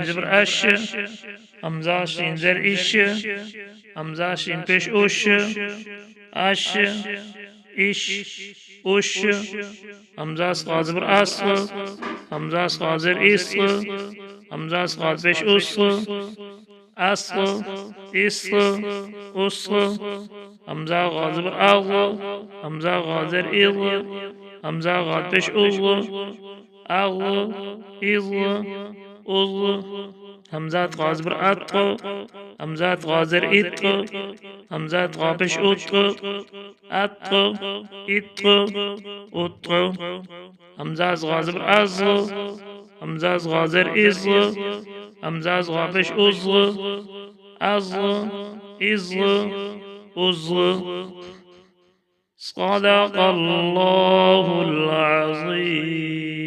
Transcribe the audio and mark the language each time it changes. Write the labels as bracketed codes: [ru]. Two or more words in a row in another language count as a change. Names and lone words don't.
[ur] زبر اَش، ہمزہ شین زیر اِش، ہمزہ شین پیش اُش، اَش اِش اُش، ہمزہ صاد زبر اَص، ہمزہ صاد زیر اِص، ہمزہ صاد پیش اُص، اَص اِص اُص، ہمزہ غا زبر اَغ، ہمزہ غا زیر اِغ، ہمزہ غا پیش اُغ، اَغ اِغ اُغ، ہمزہ غا زبر اَت، ہمزہ غا زیر اِت، ہمزہ غا پیش اُت، اَت اِت اُت، ہمزہ غا زبر اَز، ہمزہ غا زیر اِز، ہمزہ غا پیش اُز، اَز اِز اُز. [ar] صدق الله العظيم.